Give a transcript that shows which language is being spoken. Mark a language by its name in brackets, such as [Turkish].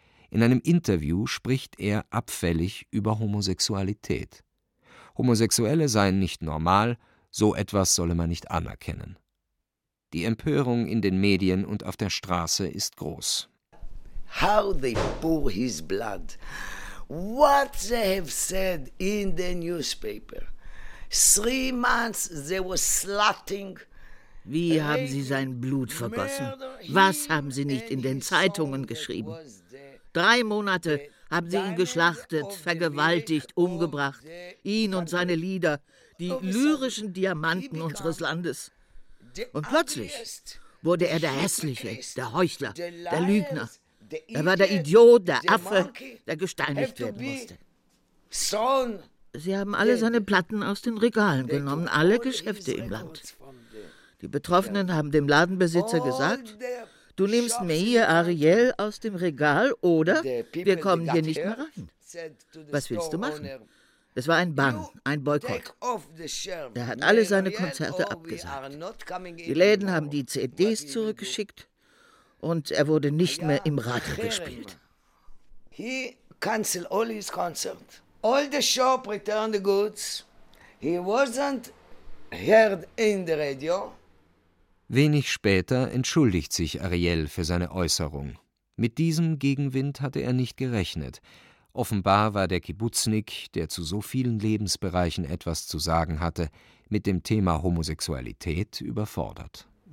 [German] In einem Interview spricht er abfällig über Homosexualität. Homosexuelle seien nicht normal, so etwas solle man nicht anerkennen. Die Empörung in den Medien und auf der Straße ist groß. [English] How they pour his blood. What they have said in the newspaper. 3 months they were slutting. [German] Wie haben sie sein Blut vergossen? Was haben sie nicht in den Zeitungen geschrieben? 3 Monate haben sie ihn geschlachtet, vergewaltigt, umgebracht. Ihn und seine Lieder, die lyrischen Diamanten unseres Landes. Und plötzlich wurde er der Hässliche, der Heuchler, der Lügner. Er war der Idiot, der Affe, der gesteinigt werden musste. Sie haben alle seine Platten aus den Regalen genommen, alle Geschäfte im Land. Die Betroffenen haben dem Ladenbesitzer gesagt, du nimmst Meir Ariel aus dem Regal oder wir kommen hier nicht mehr rein. Was willst du machen? Es war ein Bann, ein Boykott. Er hat alle seine Konzerte abgesagt. Die Läden haben die CDs zurückgeschickt und er wurde nicht mehr im Radio gespielt. [English] He canceled all his concerts. All the shop returned the goods. He wasn't heard in the radio. [German] Wenig später entschuldigt sich Ariel für seine Äußerung. Mit diesem Gegenwind hatte er nicht gerechnet. Offenbar war der Kibbutznik, der zu so vielen Lebensbereichen etwas zu sagen hatte, mit dem Thema Homosexualität überfordert.